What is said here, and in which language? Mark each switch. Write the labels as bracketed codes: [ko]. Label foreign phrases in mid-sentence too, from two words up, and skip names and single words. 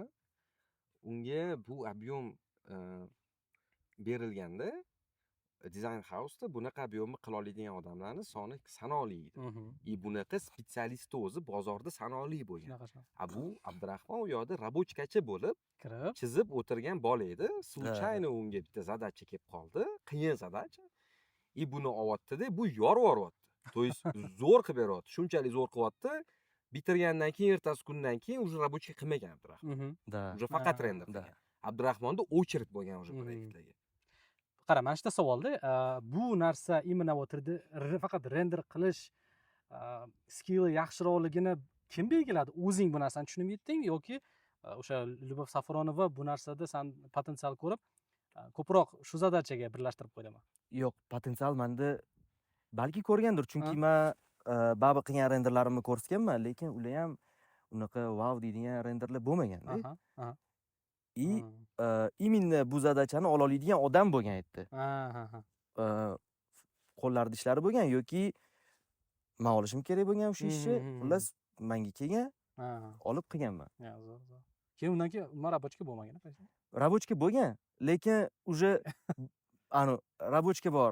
[uz] Unga bu объем berilganda Design House'da bunaqa ob'yomni qila oladigan odamlarning soni sanoqli edi. И bunaqa spetsialist o'zi bozorda sanoqli bo'lgan. Bu Abdurahmon u yoqda rabochkachi bo'lib, kirib, chizib o'tirgan bola edi. Случайно unga bitta zadacha kelib qoldi, qiyin zadacha. И buni olyapti-da, bu yorib yuryapti. [ru] То есть [uz] zo'r qilib beryapti. Shunchalik zo'r qilyapti. Bitirgandan keyin ertasi kundan keyin уже rabochka qilmagan Abdurahmon. Da. Уже faqat render qilgan. Abdurahmonda очередь bo'lgan уже proyektlarga. Qara, mana shunda savolda, bu narsa imенно o'tirdi, faqat render qilish skilli yaxshiroqligini kim belgiladi? O'zing bu narsani tushunib yetdingmi yoki o'sha Lyubov Safronova bu narsada sen potensial ko'rib, ko'proq shu zadachaga birlashtirib qo'ydimi? Yo'q, potensial menda balki ko'rgandir, chunki men baribir qilgan renderlarimni ko'rsatganman, lekin ular ham unaqa wow deydigan renderlar bo'lmagan-da. [ru] И именно [uz] bu zadachani ola oladigan odam bo'lgan edi. Qo'llarida ishlari bo'lgan yoki men olishim kerak bo'lgan o'sha ishni, xullas menga kelgan, olib qilganman. Zo'r. Keyin undan keyin nima rabochka bo'lmagan, qaysi? Rabochka bo'lgan, lekin уже rabochka bor.